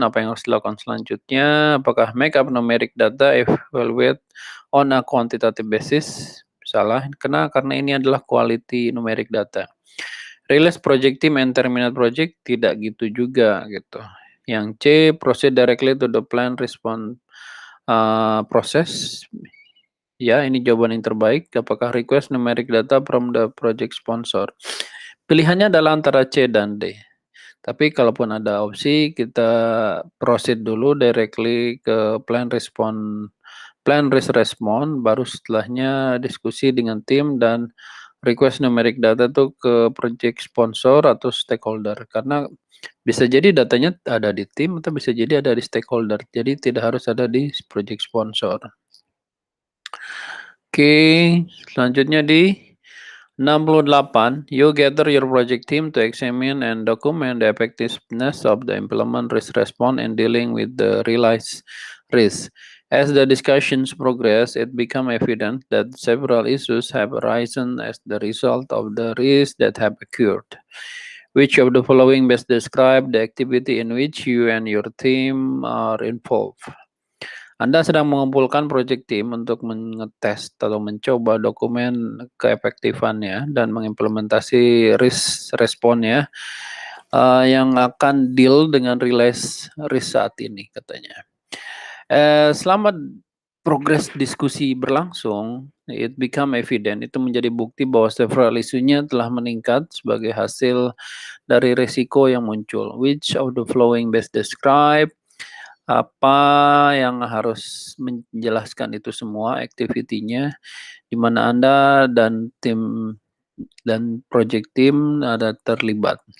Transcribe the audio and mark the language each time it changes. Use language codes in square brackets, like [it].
[id] Apa yang harus dilakukan selanjutnya? Apakah [en] make up numeric data, evaluate on a quantitative basis? [id] Salah, karena ini adalah [en] quality numeric data. Release project team and terminate project, [id] tidak gitu juga gitu. [en] Yang C, proceed directly to the plan response process. [id] Ya, ini jawaban yang terbaik. Apakah [en] request numeric data from the project sponsor? [id] Pilihannya adalah antara C dan D. Tapi kalaupun ada opsi, kita proceed dulu directly ke [en] plan risk response, [id] baru setelahnya diskusi dengan tim dan [en] request numeric data [id] tuh ke project sponsor atau stakeholder. Karena bisa jadi datanya ada di tim atau bisa jadi ada di stakeholder. Jadi tidak harus ada di project sponsor. Oke, selanjutnya di 68, [en] you gather your project team to examine and document the effectiveness of the implement risk response and dealing with the realized risk. As the discussions progress, it becomes evident that several issues have arisen as the result of the risks that have occurred. Which of the following best describe the activity in which you and your team are involved? [id] Anda sedang mengumpulkan project team untuk mengetes atau mencoba dokumen keefektifannya dan mengimplementasi risk responnya yang akan deal dengan risk saat ini, katanya. Selama progres diskusi berlangsung, [en] it become evident, [id] itu menjadi bukti bahwa several isunya telah meningkat sebagai hasil dari risiko yang muncul. [en] Which of the following best describe? [id] Apa yang harus menjelaskan itu semua activity-nya, di mana Anda dan tim dan project team ada terlibat.